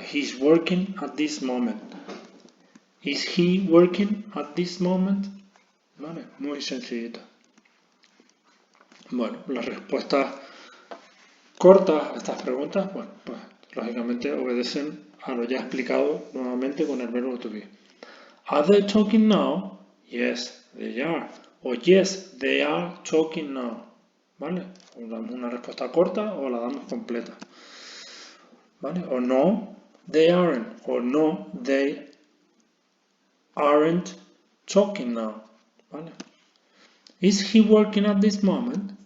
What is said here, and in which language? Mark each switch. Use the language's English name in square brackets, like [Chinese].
[English] He's working at this moment. Is he working at this moment? [Spanish] ¿Vale? Muy sencillito. Bueno, las respuestas cortas a estas preguntas, bueno, pues lógicamente obedecen a lo ya explicado nuevamente con el verbo to be. [English] Are they talking now? Yes, they are. O yes, they are talking now. [Spanish] ¿Vale? O damos una respuesta corta o la damos completa. ¿Vale? O [English] no, they aren't. O no, they aren't talking now. [Spanish] ¿Vale? [English] Is he working at this moment?